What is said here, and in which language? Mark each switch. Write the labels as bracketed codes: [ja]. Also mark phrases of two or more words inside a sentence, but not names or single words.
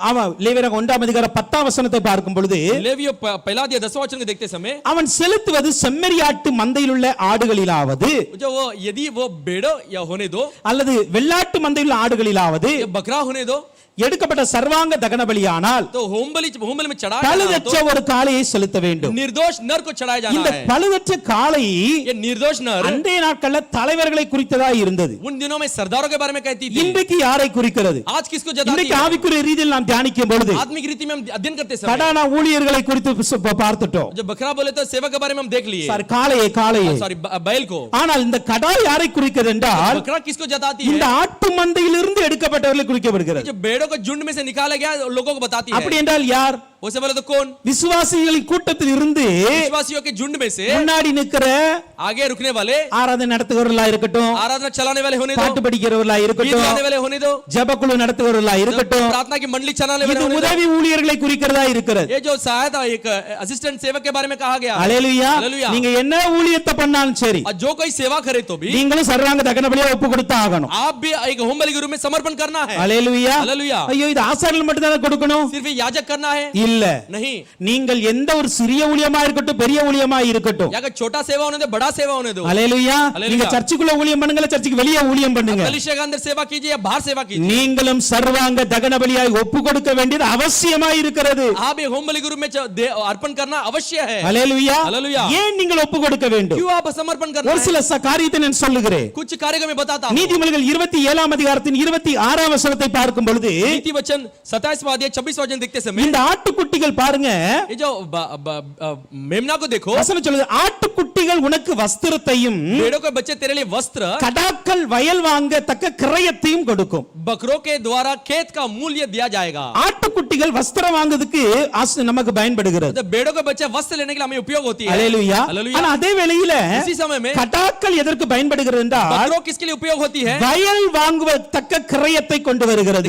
[ta] ஆமா, லேவியராகமம் 1ஆம் அதிகாரம் 10ஆம் வசனத்தை பார்க்கும் பொழுது [hi] लेवियों पहला अध्याय 10वां वचन को देखते समय [ta] அவன் செலுத்துவது செம்மறியாட்டு மந்தையில் உள்ள ஆடுகளிலாவது [hi] जो वो यदि वो भेड़ो या होने दो [ta] அல்லது வெள்ளாட்டு மந்தையில் உள்ள ஆடுகளிலாவது [hi] या बकरा होने दो [ta] எடுக்கப்பட்ட சர்வாங்க தகன பலியானால் [hi] तो होम बलि में चढ़ा [ta] பழுதற்ற ஒரு காளையை செலுத்த வேண்டும். [hi] निर्दोष नर को चढ़ाया जाना [ta] இந்த [hi] है. [ta] பழுதற்ற காளை [hi] ये निर्दोष नर [ta] அன்றைய நாட்களில் தலைவர்களை குறித்ததா இருந்தது. [hi] उन दिनों में सरदारों के बारे में कहती थी. [ta] இன்றைக்கு யாரை குறிக்கிறது? [hi] आज किसको जताती [ta] இன்றைக்கு [hi] है? [ta] ஆவிக்குரிய ரீதியில் நாம் தியானிக்கும் பொழுது [hi] आत्मिक रीति में हम अध्ययन करते समय [ta] கடானா ஊழியர்களை குறித்து பார்த்துட்டோம். [hi] जो बकरा बोले तो सेवक के बारे में हम देख लिए. [ta] சார், காளையை [hi] सॉरी बैल को. [ta] ஆனால் இந்த கடா யாரை குறிக்கிறது என்றால் [hi] बकरा किसको जताती [ta] இந்த [hi] है? [ta] ஆட்டு மந்தையிலிருந்து எடுக்கப்பட்டவர்களை குறிக்கப்படுகிறது. [hi] जो भेड़ों को झुंड में से निकाला गया लोगों को बताती है. [ta] அப்படி என்றால் யார்? [hi] उससे बोले तो कौन? [ta] விசுவாசிகளின் கூட்டத்தில் இருந்து [hi] विश्वासियों के झुंड में से [ta] முன்னாடி நிக்கிற [hi] आगे रुकने वाले, [ta] ஆராதனை நடத்துகிறவர்களா இருக்கட்டும், [hi] आराधना चलाने वाले होने दो, [ta] பாட்டு படிக்கிறவர்களா [hi] गीत [ta] இருக்கட்டும், [hi] गाने वाले होने दो, [ta] ஜெபக்குழு நடத்துகிறவர்களா இருக்கட்டும், [hi] प्रार्थना की मंडली चलाने वाले [ta] இது [hi] होने दो। [ta] உதவி ஊழியர்களை குறிக்கிறதா இருக்கிறது. [hi] ये जो सहायता एक असिस्टेंट सेवक के बारे में कहा गया है। [ta] அல்லேலூயா. அல்லேலூயா. நீங்க என்ன ஊழியத்தை பண்ணாலும் சரி, [hi] और जो कोई सेवा करे तो भी [ta] நீங்களும் சர்வாங்க தகன பலியா ஒப்பு கொடுத்து ஆகணும். [hi] आप भी एक होम बलि के रूप में समर्पण करना है। [ta] அல்லேலூயா. அல்லேலூயா। ஐயோ இது ஆசாரியர்கள் மட்டும் தான் கொடுக்கணும் [hi] सिर्फ ये याजक करना है? [ta] இல்ல. [hi] नहीं। [ta] நீங்கள் எந்த ஒரு சிறிய ஊழியமா இருக்கட்டும் பெரிய ஊழியமா இருக்கட்டும், [hi] या छोटा सेवा होने दो, बड़ा सेवा होने दो, [ta] அல்லேலூயா. அல்லேலூயா. நீங்க சர்ச்சுக்குள்ள ஊழியம் பண்ணுங்க, சர்ச்சுக்கு வெளியே ஊழியம் பண்ணுங்க, [hi] कलीसिया के अंदर सेवा कीजिए या बाहर सेवा कीजिए, [ta] நீங்களும் சர்வாங்க தகன பலியாய் ஒப்பு கொடுக்க வேண்டியது அவசியமா இருக்கிறது. [hi] आप एक होम बलि के रूप में अर्पण करना अवश्य है। [ta] அல்லேலூயா. அல்லேலூயா. ஏன் நீங்கள் ஒப்பு கொடுக்க வேண்டும்? [hi] क्यों आप समर्पण करना [ta] ஒரு [hi] है? [ta] சில காரியத்தை நான் சொல்லுகிறேன். [hi] कुछ कार्य में बताता हूं। [ta] நீதிமொழிகள் 27ஆம் அதிகாரத்தின் 26ஆம் வசனத்தை பார்க்கும் பொழுது [hi] नीति वचन 27वां अध्याय 26वां वचन देखते समय [ta] இந்த ஆட்டுக்குட்டிகள் பாருங்க, [hi] ये जो मेमना को देखो, [ta] வசனம் சொல்லுது, ஆட்டுக்குட்டிகள் உனக்கு வஸ்திரத்தையும் [hi] भेड़ों के बच्चे तेरे लिए वस्त्र, [ta] கடாக்கள் வயல் வாங்க தக்க கிரயத்தையும் கொடுக்கும். [hi] बकरों के द्वारा खेत का मूल्य दिया जाएगा। [ta] ஆட்டுக்குட்டிகள் வஸ்திரம் வாங்குறதுக்கு நமக்கு பயன்படுகிறது. [hi] तो भेड़ों के बच्चे वस्त्र लेने के लिए हमें उपयोग होती है। [ta] அல்லேலூயா. [hi] हालेलुया। [ta] ஆனா அதே வேளையில [hi] इसी समय में [ta] கடாக்கள் எதற்கு பயன்படுகிறது என்றால் [hi] बकरों किसके लिए उपयोग होती है? [ta] வயல் வாங்குவதற்க கிரயத்தை கொண்டு வருகிறது.